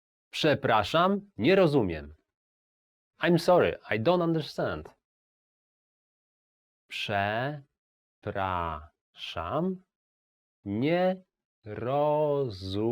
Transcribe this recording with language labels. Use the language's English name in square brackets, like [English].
[Polish] Przepraszam, nie rozumiem. [English] I'm sorry, I don't understand. [Polish] Przepraszam, nie rozumiem.